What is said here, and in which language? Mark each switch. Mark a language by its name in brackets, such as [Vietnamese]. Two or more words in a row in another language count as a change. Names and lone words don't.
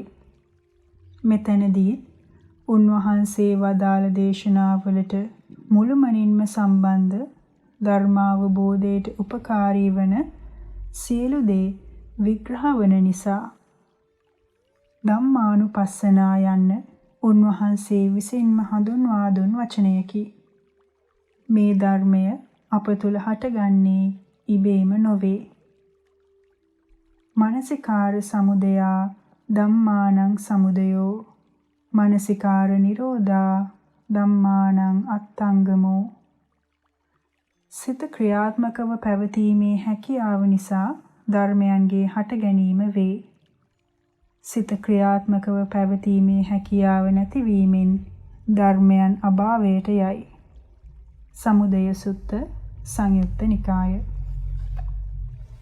[Sinhala] මෙතනදී උන්වහන්සේ වදාළ දේශනාවලට මුළුමනින්ම සම්බන්ධ ධර්මාවබෝධයට උපකාරී වන සියලු දේ විග්‍රහ වන නිසා ධම්මානුපස්සනා යන්න උන්වහන්සේ විසින්ම හඳුන්වා දුන් වචනයකි. මේ ධර්මය අප තුළ හටගන්නේ ඉබේම නොවේ. [Pali] මනසිකාර සමුදයා ධම්මානං සමුදයෝ, මනසිකාර නිරෝධා ධම්මානං අත්තංගමෝ. [Sinhala] සිත ක්‍රියාත්මකව පැවතීමේ හැකියාව නිසා ධර්මයන්ගේ හට ගැනීම වේ. සිත ක්‍රියාත්මකව පැවතීමේ හැකියාව නැතිවීමෙන් ධර්මයන් අභාවයට යයි. සමුදය සුත්ත සංයුත්ත නිකාය.